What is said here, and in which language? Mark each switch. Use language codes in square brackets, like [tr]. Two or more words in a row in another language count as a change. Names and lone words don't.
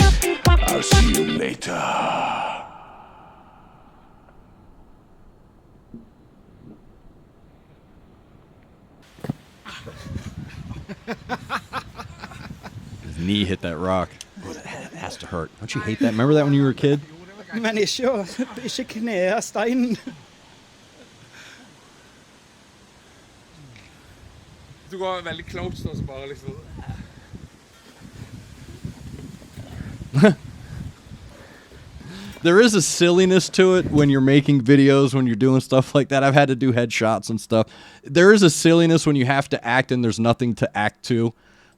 [en] I'll see you later. His knee hit that rock. Oh, that has to hurt. Don't you hate that? Remember that when you were a kid? [no] Men ikke kne av steinen. Du går veldig close nå, så bare liksom... [en] There is a silliness to it when you're making videos, when you're doing stuff like that. I've had to do headshots and stuff. There is a silliness when you have to act and there's nothing to act to.